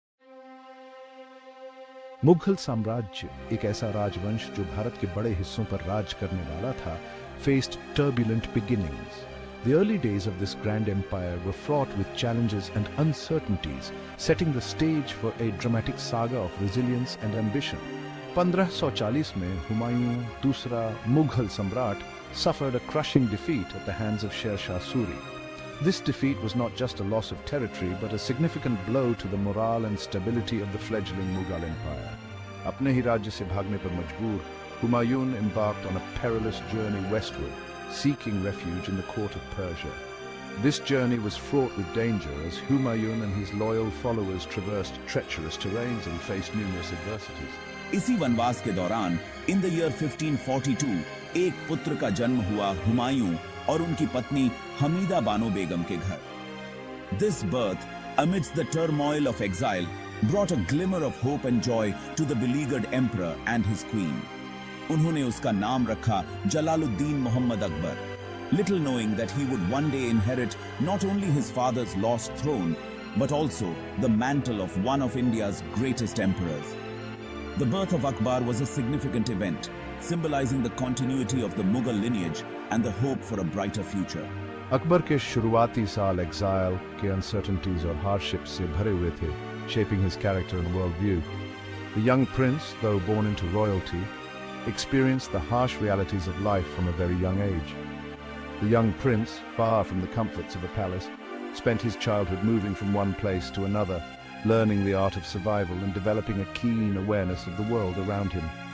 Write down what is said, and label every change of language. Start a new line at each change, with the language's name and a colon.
Hindi: मुगल साम्राज्य, एक ऐसा राजवंश जो भारत के बड़े हिस्सों पर राज करने वाला था,
English: faced turbulent beginnings. The early days of this grand empire were fraught with challenges and uncertainties, setting the stage for a dramatic saga of resilience and ambition. 1540
Hindi: में हुमायूं दूसरा मुगल सम्राट
English: suffered a crushing defeat at the hands of Sher Shah Suri. This defeat was not just a loss of territory but a significant blow to the morale and stability of the fledgling Mughal empire.
Hindi: अपने ही राज्य से भागने पर मजबूर,
English: Humayun embarked on a perilous journey westward, seeking refuge in the court of Persia. This journey was fraught with danger as Humayun and his loyal followers traversed treacherous terrains and faced numerous adversities.
Hindi: इसी वनवास के दौरान
English: in the year
Hindi: 1542 एक पुत्र का जन्म हुआ हुमायूं और उनकी पत्नी हमीदा बानो बेगम के घर।
English: This birth, amidst the turmoil of exile, brought a glimmer of hope and joy to the beleaguered emperor and his queen.
Hindi: उन्होंने उसका नाम रखा
English: Jalaluddin Mohammad Akbar, little knowing that he would one day inherit not only his father's lost throne, but also the mantle of one of India's greatest emperors. The birth of Akbar was a significant event, symbolizing the continuity of the Mughal lineage and the hope for a brighter future.
Hindi: Akbar के शुरुआती साल exile के
English: uncertainties
Hindi: और
English: hardships
Hindi: से भरे हुए थे,
English: shaping his character and worldview. The young prince, though born into royalty, experienced the harsh realities of life from a very young age. The young prince, far from the comforts of a palace, spent his childhood moving from one place to another, learning the art of survival and developing a keen awareness of the world around him.